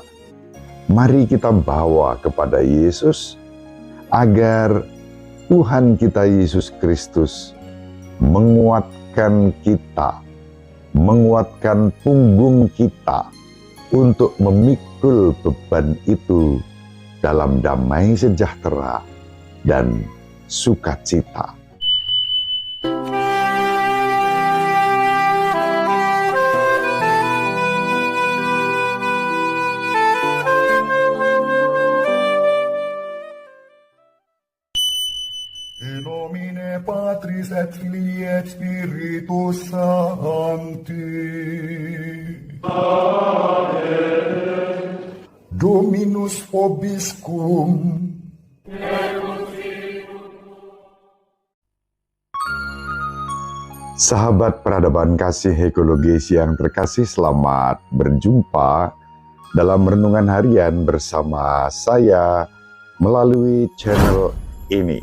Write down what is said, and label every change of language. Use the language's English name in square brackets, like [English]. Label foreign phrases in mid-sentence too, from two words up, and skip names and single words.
[Indonesian] Mari kita bawa kepada Yesus, agar Tuhan kita Yesus Kristus menguatkan kita, menguatkan punggung kita untuk memikul beban itu dalam damai sejahtera dan sukacita. [Latin] In nomine Patris et Filii et Spiritus Sancti. Amen. Dominus vobiscum. [Indonesian] Sahabat peradaban kasih ekologis yang terkasih, selamat berjumpa dalam renungan harian bersama saya melalui channel ini.